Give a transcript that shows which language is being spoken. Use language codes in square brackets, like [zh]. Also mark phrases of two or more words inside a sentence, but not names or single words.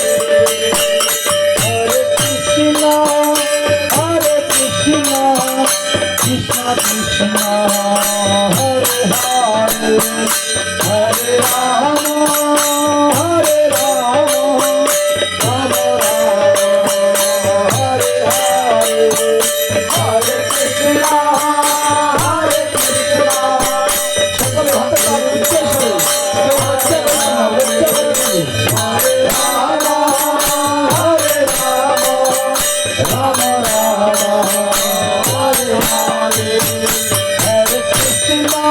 [sa] हरे कृष्ण कृष्ण कृष्ण हरे हरे हरे राम राम राम हरे हरे. हरे कृष्ण, [bn] সকলে হাতে তাল উচ্চারণ করে কেউ লজ্জা করবে না, লজ্জা করবে না। [sa] হরে রাম, রাম রাম, হরে হরে, হরে কৃষ্ণ,